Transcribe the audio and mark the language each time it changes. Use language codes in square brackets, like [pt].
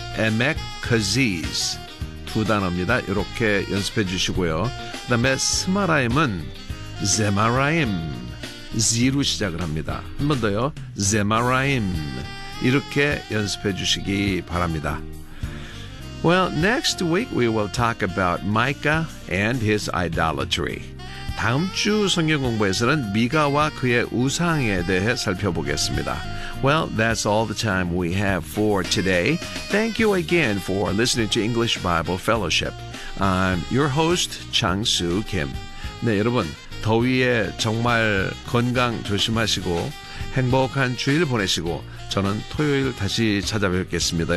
[ko] 에메크시스 두 단어입니다. 이렇게 연습해 주시고요. 그 다음에 스마라임은 제마라임 Z로 시작을 합니다. 한 번 더요. 제마라임 이렇게 연습해 주시기 바랍니다. [en] Well, next week we will talk about Micah and his idolatry. [ko] 다음 주 성경 공부에서는 미가와 그의 우상에 대해 살펴보겠습니다. [en] Well, that's all the time we have for today. Thank you again for listening to English Bible Fellowship. I'm your host, Chang Soo Kim. [ko] 네, 여러분, 더위에 정말 건강 조심하시고 행복한 주일 보내시고 저는 토요일 다시 찾아뵙겠습니다.